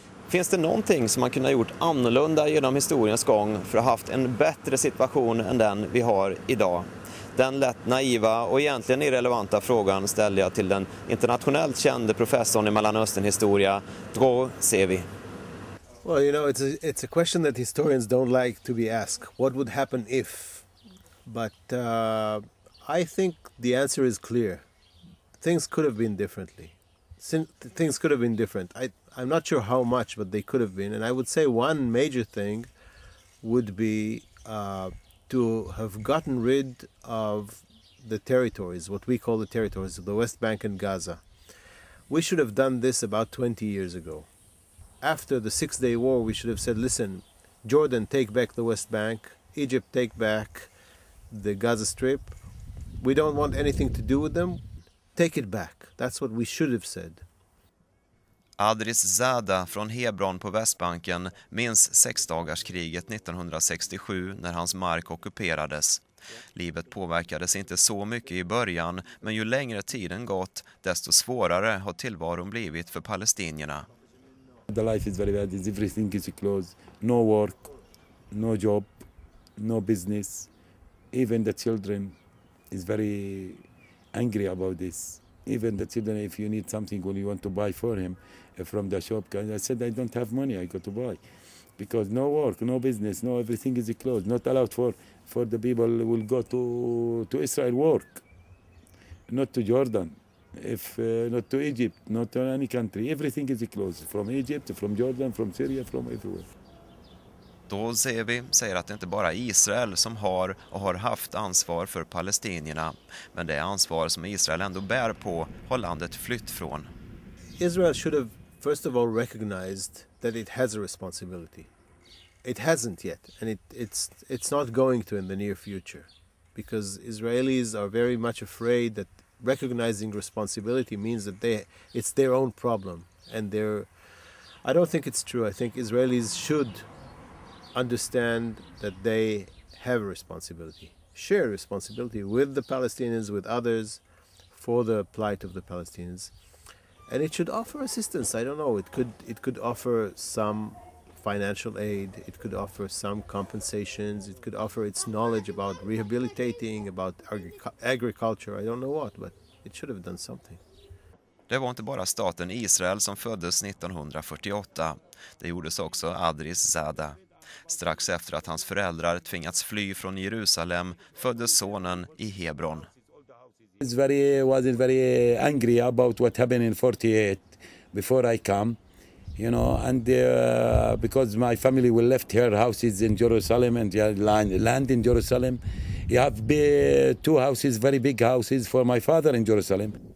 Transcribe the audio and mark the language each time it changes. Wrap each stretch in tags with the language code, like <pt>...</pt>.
<sv>Finns det någonting som man kunde ha gjort annorlunda genom historiens gång för att ha haft en bättre situation än den vi har idag? Den lätt naiva och egentligen irrelevanta frågan ställer jag till den internationellt kände professorn i Mellanösternhistoria, Dror Zeevi.</sv> <en>Well, you know, it's a question that historians don't like to be asked. What would happen if? But I think the answer is clear. Things could have been differently. Things could have been different. I'm not sure how much, but they could have been. And I would say one major thing would be to have gotten rid of the territories, what we call the territories of the West Bank and Gaza. We should have done this about 20 years ago. After the Six-Day War, we should have said, listen, Jordan, take back the West Bank. Egypt, take back the Gaza Strip. We don't want anything to do with them. Take it back. That's what we should have said.</en> <sv>Dror Zeevi från Hebron på Västbanken minns sexdagarskriget 1967 när hans mark ockuperades. Livet påverkades inte så mycket i början, men ju längre tiden gått, desto svårare har tillvaron blivit för palestinierna.</sv> <en>The life is very bad. Everything is closed. No work, no job, no business. Even the children is very angry about this. Even the children, if you need something when you want to buy for him from the shop, I said I don't have money, I got to buy. Because no work, no business, no everything is closed. Not allowed for the people who will go to Israel work. Not to Jordan, not to Egypt, not to any country. Everything is closed. From Egypt, from Jordan, from Syria, from everywhere.</en> <sv>Dror Zeevi säger att det inte bara är Israel som har och har haft ansvar för palestinierna, men det ansvar som Israel ändå bär på har landet flytt från.</sv> <en>Israel should have first of all recognized that it has a responsibility. It hasn't yet, and it's not going to in the near future, because Israelis are very much afraid that recognizing responsibility means that it's their own problem, and I don't think it's true. I think Israelis should understand that they have a responsibility, share responsibility with the Palestinians, with others, for the plight of the Palestinians, and it should offer assistance. I don't know. It could offer some financial aid. It could offer some compensations. It could offer its knowledge about rehabilitating, about agriculture. I don't know what, but it should have done something.</en> <sv>Det var inte bara staten Israel som föddes 1948. Det gjordes också Dror Zeevi. Strax efter att hans föräldrar tvingats fly från Jerusalem föddes sonen i Hebron.</sv> <en>Wasn't very angry about what happened in 48 before I come, you know, and because my family will left her houses in Jerusalem and land in Jerusalem. You have two houses, very big houses for my father in Jerusalem.</en>